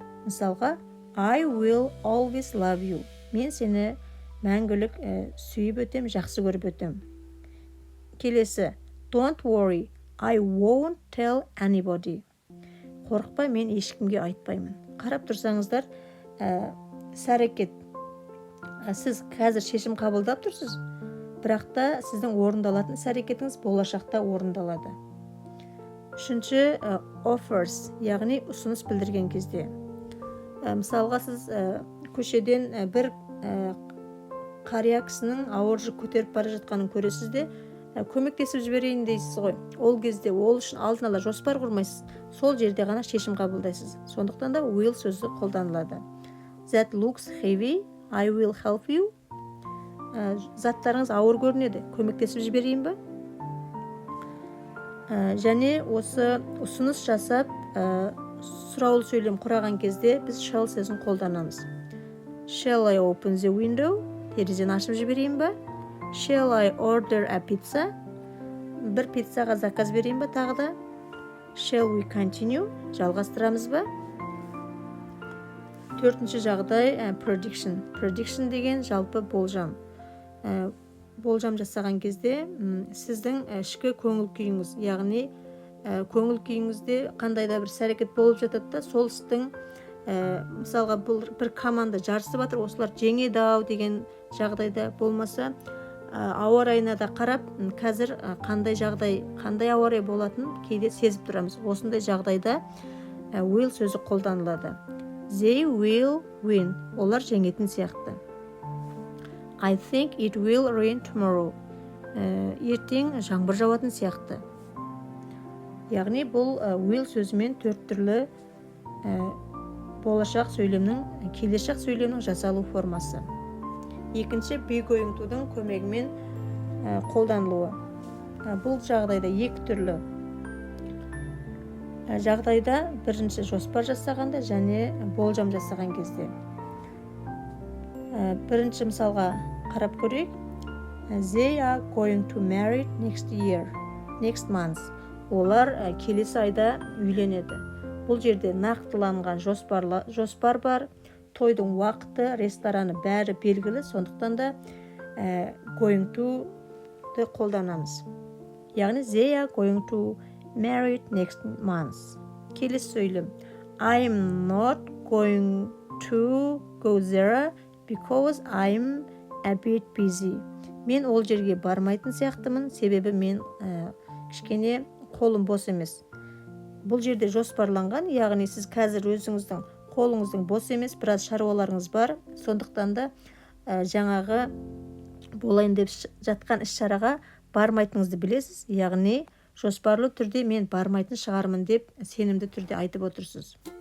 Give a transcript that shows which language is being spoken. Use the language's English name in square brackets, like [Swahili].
[English] Мысалға, I will always love you. [Kazakh] Мен сені мәңгілік сүйіп өтем, жақсы көріп өтем. [English] Келесі, don't worry, I won't tell anybody. [Kazakh] Қорықпа, мен ешкімге айтпаймын. Қарап тұрсаңыздар, іс-әрекет. Сіз қазір шешім қабылдап тұрсыз, бірақ та сіздің орындалатын іс-әрекетіңіз болашақта орындалады. Үшінші, offers, яғни ұсыныс білдірген кезде. Мысалға, сіз көшеден бір қария кісінің ауыр жүк көтеріп бара жатқанын көресіз де, көмектесіп жіберейін дейсіз ғой. Ол кезде ол үшін алдын ала жоспар құрмайсыз. Сол жерде ғана шешім қабылдайсыз. Сондықтан да will сөзі қолданылады. [English] That looks heavy, I will help you. [Kazakh] Заттарыңыз ауыр көрінеді, көмектесіп жіберейін бе? Және осы ұсыныс жасап, сұраулы сөйлем құраған кезде біз shall сөзін қолданамыз. [English] Shall I open the window? [Kazakh] Терезені ашып жіберейін бе? [English] Shall I order a pizza? [Kazakh] Бір пиццаға заказ берейін бе тағы да? [English] Shall we continue? [Kazakh] Жалғастырамыз ба? Төртінші жағдай prediction. Prediction деген жалпы болжам. болжам жасаған кезде сіздің ішкі көңіл күйіңіз, яғни көңіл күйіңізде қандай да бір іс-әрекет болып жатады да, сол істің мысалға бір команда жарысып жатыр, осылар жеңеді ау деген жағдайда, болмаса ауа райына да қарап, қазір қандай ауа райы болатын кейде сезіп тұрамыз. Осындай жағдайда will сөзі қолданылады. [English] They will win. [Kazakh] Олар жеңетін сияқты. [English] I think it will rain tomorrow. [Kazakh] Ертең жаңбыр жауатын сияқты. Яғни бұл will сөзімен 4 түрлі болашақ сөйлемнің, келешек сөйлемнің жасалу формасы. Екінші, be going to-дің көмегімен қолданылуы. Бұл жағдайда 2 түрлі жағдайда, бірінші жоспар жасағанда және болжам жасаған кезде. Бірінші мысалға қарап көрейік. [English] They are going to marry next month. [Kazakh] Олар келесі айда үйленеді. Бұл жерде нақтыланған жоспар бар, тойдың уақыты, рестораны бәрі белгілі, сондықтан да going to-ды қолданамыз. [English] Яғни they are going to marry next month. [Kazakh] Келесі сөйлем. [English] I'm not going to go there because I'm a bit busy. [Kazakh] Мен ол жерге бармайтын сияқтымын, себебі мен кішкене қолым бос емес. Бұл жерде жоспарланған, яғни сіз қазір өзіңіздің қолыңыздың бос емес, біраз шаруаларыңыз бар, сондықтан да жаңағы болайын деп жатқан іс-шараға бармайтыныңызды білесіз, яғни жоспарлы түрде мен бармайтын шығармын деп сенімді түрде айтып отырсыз.